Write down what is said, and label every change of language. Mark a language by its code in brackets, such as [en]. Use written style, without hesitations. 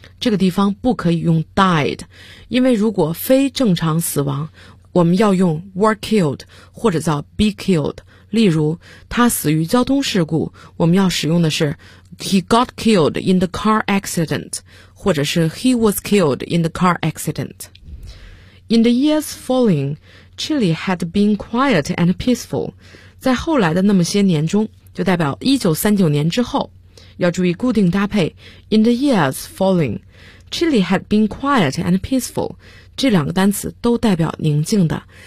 [zh] 这个地方不可以用 died， 因为如果非正常死亡，我们要用 [en] were killed [zh] 或者叫 [en] be killed。 [zh] 例如他死于交通事故，我们要使用的是 [en] He got killed in the car accident, [zh] 或者是 [en] He was killed in the car accident. In the years following, Chile had been quiet and peaceful. [zh] 在后来的那么些年中，就代表1939年之后，要注意固定搭配。 [en] In the years following, Chile had been quiet and peaceful. [zh] 这两个单词都代表宁静的。